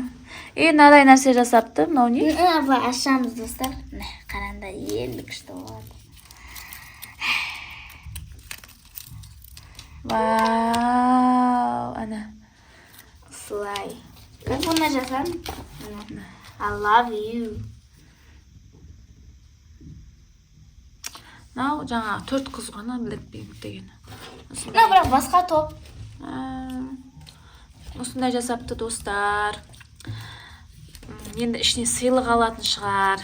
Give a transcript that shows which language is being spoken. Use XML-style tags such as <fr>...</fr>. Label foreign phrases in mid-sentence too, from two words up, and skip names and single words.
<kk>Мынадай нәрсе жасапты, мынау не? Былай ашамыз достар. Қараңдар, енді күшті болады. Вау, ана. Слай. Как бұны жасадым?</kk> <en>I love you.</en> <kk>Мынау жаңа 4 қыз ғана Blackpink деген. Бірақ басқа топ. Осындай жасапты достар. Енді ішіне сыйлық алатын шығар.</kk>